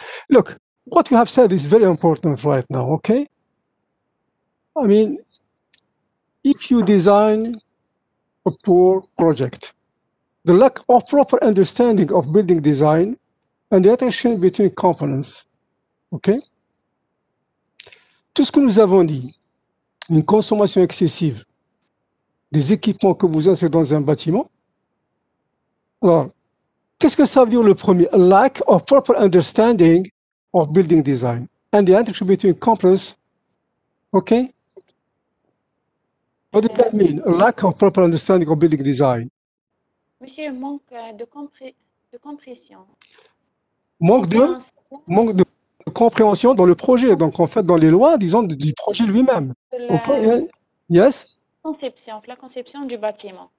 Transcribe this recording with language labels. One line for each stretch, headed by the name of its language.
English: Look, what you have said is very important right now, okay? I mean, if you design a poor project, the lack of proper understanding of building design and the interaction between components, okay?
French: Tout ce que nous avons dit, une consommation excessive des équipements que vous insérez dans un bâtiment. Alors, qu'est-ce que ça veut dire le premier?
English: Lack of proper understanding of building design and the interaction between components. Okay? What does that mean? A lack of proper understanding of building design.
French: Monsieur, manque de compréhension. Manque de compréhension dans le projet, donc en fait dans les lois, disons, du projet lui-même.
English: Ok, yes?
French: La conception du bâtiment.